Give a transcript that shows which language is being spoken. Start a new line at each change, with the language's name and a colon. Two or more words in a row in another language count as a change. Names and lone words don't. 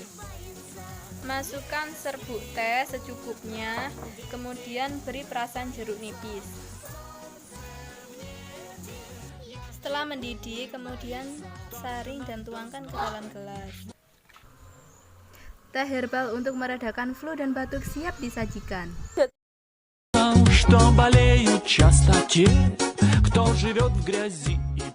Indonesian: Masukkan serbuk teh secukupnya, kemudian beri perasan jeruk nipis. Setelah mendidih, kemudian saring dan tuangkan ke dalam gelas. Teh herbal untuk meredakan flu dan batuk siap disajikan.
Russian: Что болеют часто те, кто живет в грязи.